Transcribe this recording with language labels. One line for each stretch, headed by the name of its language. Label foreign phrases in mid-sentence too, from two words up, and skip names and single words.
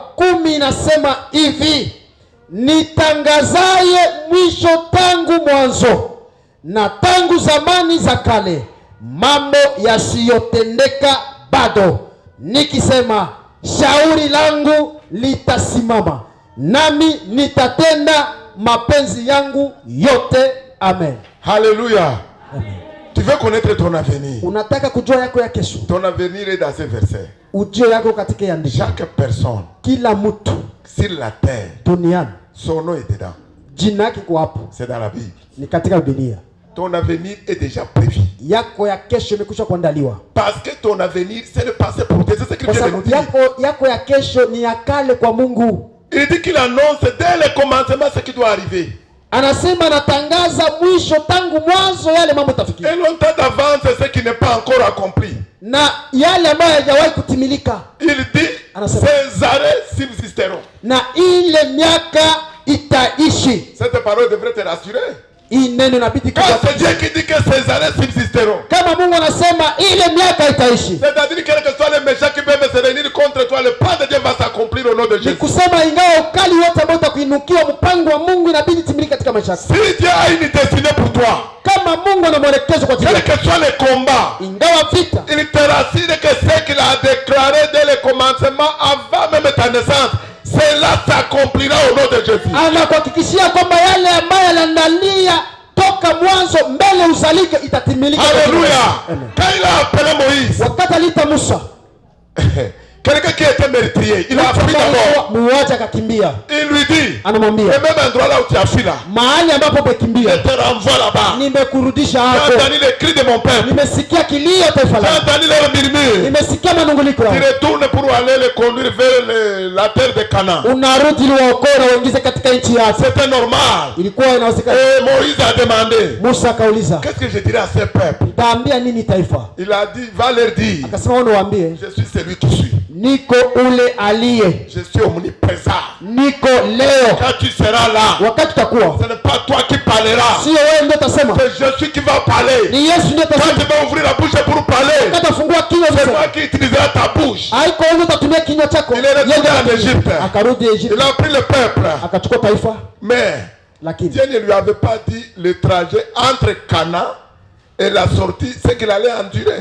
Swahili: 10 inasema hivi: nitangazaye mwisho tangu mwanzo, na tangu zamani za kale mambo yasiyotendeka bado, nikisema shauri langu litasimama, nami nitatenda mapenzi yangu yote. Amen. Alléluia. Amen.
French: Tu veux connaître ton avenir?
Swahili: Unataka kujua yako ya kesho?
French: Ton avenir est dans ce verset.
Swahili: Ujio yako katika ya andiko.
French: Chaque personne,
Swahili: kila mtu
French: sur la terre,
Swahili: duniani,
French: son nom est dedans.
Swahili: jina yake kwa hapo.
French: C'est dans la Bible.
Swahili: Ni katika Biblia.
French: Ton avenir est déjà prévu.
Swahili: Yako ya kesho imekwisha kuandaliwa.
French: Parce que ton avenir c'est le passé pour Dieu. C'est ce qu'il vient de nous dire.
Swahili: Yako ya kesho ni ya kale kwa Mungu.
French: Il dit qu'il annonce dès le commencement ce qui doit arriver.
Swahili: Anasema anatangaza mwisho tangu mwanzo yale mambo tafikia.
French: Et longtemps d'avance ce qui n'est pas encore accompli.
Swahili: Na yale ambayo hayajawahi kutimilika.
French: Il dit ces arrêts subsisteront.
Swahili: Na ile miaka itaishi.
French: Cette parole devrait te rassurer.
Swahili: Hii neno inabidi
French: Quand c'est Dieu qui dit que ces arrêts subsisteront.
Swahili: Kama Mungu anasema ile miaka itaishi.
French: C'est-à-dire quel que soit les méchants qui peuvent se réunir contre toi, le plan de Dieu va s'accomplir au nom de Jésus.
Swahili: Ni kusema ingawa ukali wote ambao utakuinukiwa, mpango wa Mungu inabidi timilike katika maisha yako.
French: Si Dieu a une destinée pour toi,
Swahili: kama Mungu ana mwelekezo kwa
French: quel que soit les combats,
Swahili: ingawa vita,
French: il te rassure que ce qu'il a déclaré dès le commencement, avant même ta naissance, cela s'accomplira au nom de Jésus.
Swahili: Anakuhakikishia kwamba yale ambayo yanaandalia toka mwanzo mbele uzalike itatimilika.
French: Alléluia. Quand il a appelé Moïse,
Swahili: wakati aliita Musa,
French: quelqu'un qui était meurtrier, il a fui d'abord.
Swahili: Muuaji akakimbia.
French: Il lui dit,
Swahili: anamwambia,
French: le même endroit là où tu as fui là,
Swahili: mahali ambapo umekimbia,
French: je te renvoie là-bas.
Swahili: Nimekurudisha hapo.
French: J'ai entendu les cris de mon peuple.
Swahili: Nimesikia kilio taifa langu.
French: J'ai entendu leur murmure.
Swahili: Nimesikia manunguniko yao.
French: Tu retournes pour aller les conduire vers la terre de Canaan.
Swahili: Unarudi ili waokoe na waingize katika nchi yako.
French: C'était normal.
Swahili: Ilikuwa inawezekana.
French: Et Moïse a demandé,
Swahili: Musa akauliza,
French: qu'est-ce que je dirais à ce peuple?
Swahili: Nitaambia nini taifa?
French: Il a dit, va leur dire,
Swahili: akasema wao waambie,
French: je suis celui qui suis.
Swahili: Niko ule aliye.
French: Je suis omniprésent.
Swahili: Niko leo.
French: Quand tu seras là,
Swahili: wakati utakuwa,
French: ce n'est pas toi qui parleras.
Swahili: Sio wewe ndio utasema.
French: C'est Jésus qui va parler.
Swahili: Ni Yesu ndio atasema.
French: Quand tu vas ouvrir la bouche pour parler,
Swahili: wakati afungua kinywa,
French: c'est moi qui utiliserai ta bouche.
Swahili: Haiko wewe utatumia kinywa chako.
French: Il est retourné en Égypte.
Swahili: Akarudi Egypte.
French: Il a pris le peuple.
Swahili: Akachukua taifa.
French: Mais
Swahili: lakini
French: Dieu ne lui avait pas dit le trajet entre Canaan et la sortie, c'est qu'il allait endurer.